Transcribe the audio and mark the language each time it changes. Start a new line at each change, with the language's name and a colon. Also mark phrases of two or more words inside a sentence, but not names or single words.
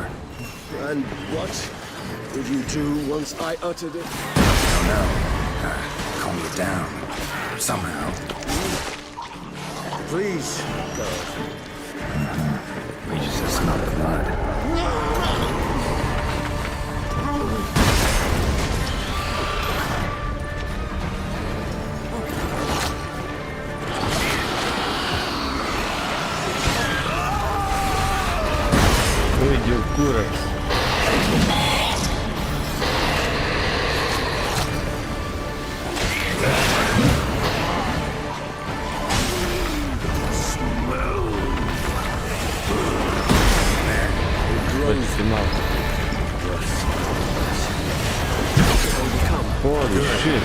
English: And what would you do once I uttered it? I don't know. Calm you down. Somehow. Please, go. We just smell blood.
Croatian: Ujdi u kurac. Dođi si malo.
English: Holy shit.